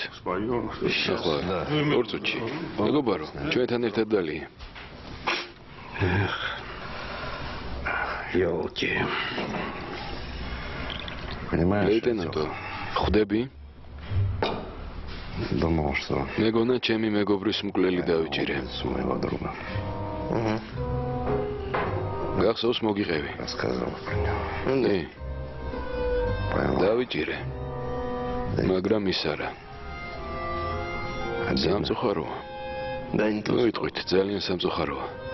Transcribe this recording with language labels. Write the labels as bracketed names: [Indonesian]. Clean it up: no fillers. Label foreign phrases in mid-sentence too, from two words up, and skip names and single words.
[Georgian] ახლა ორ წუთში. მეგობარო, ჩვენთან ერთად დალია. [Russian] Ёлки. Понимаешь? [Georgian] ლეიტენანტო, ხვდები? [Russian] Думал, что [Georgian] მეგონა ჩემი მეგობრის მკვლელი დავიჭირე. [Russian] с моего друга. [Georgian] გახსოვს მოგიღევი. [Russian] Рассказывал про него. ნე, Понял. [Georgian] დავიჭირე. მაგრამ ის არა. [Russian] Обидно. [Georgian] სამწუხაროა. [Russian] Да не то. [Georgian] მოიტყვით, ძალიან სამწუხაროა.